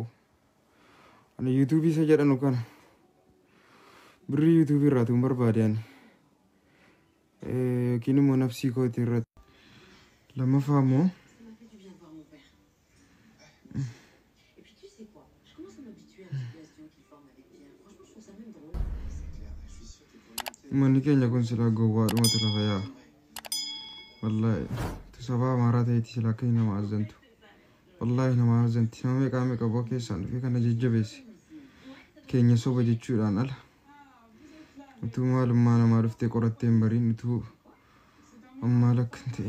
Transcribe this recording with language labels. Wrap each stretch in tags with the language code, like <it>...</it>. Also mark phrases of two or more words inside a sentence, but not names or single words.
<om>Ani YouTube isa jedhanu kana birrii YouTube irraa tuun barbaade ani. yookiin immoo nafsii kootii irratti. Lammaffaa immoo</om> <fr>Ça m'a fait du bien de voir mon père. Et puis tu sais quoi, je commence à m'habituer à la situation qu'il forme avec Pierre. Franchement, je trouve ça même drôle. C'est clair, je suis sûr que pour monter.</fr> <om>manni keenya kun silaa gowwaadhumatu lafa yaa. Wallaahi sababa amaaraa ta'eeti silaa akka nama azzantu. Wallaahi nama azzanti. Nama meeqaa meeqa boo keessaan dhufee kana jajjabeesse. Keenya soba jechuudhaan ala. Utuu maalummaa namaa dhuftee qorattee hin bariin utuu ammaa lakkan ta'e.</om>